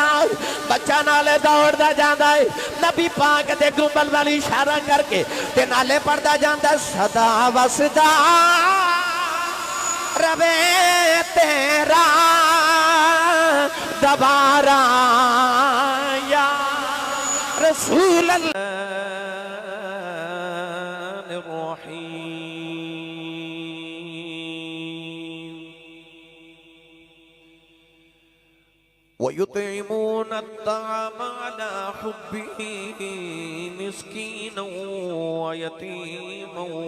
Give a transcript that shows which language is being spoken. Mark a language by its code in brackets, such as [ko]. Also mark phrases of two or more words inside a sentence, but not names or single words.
[pa] بچہ نالے دوڑدا جاندا ہے، نبی پاک دے گنبل والی اشارہ کر کے تے نالے پڑھدا جاندا سدا وسدا روے تیرا دبارا یا رسول اللہ. [ar] ويطعمون الطعام على حبه مسكينا ويتيما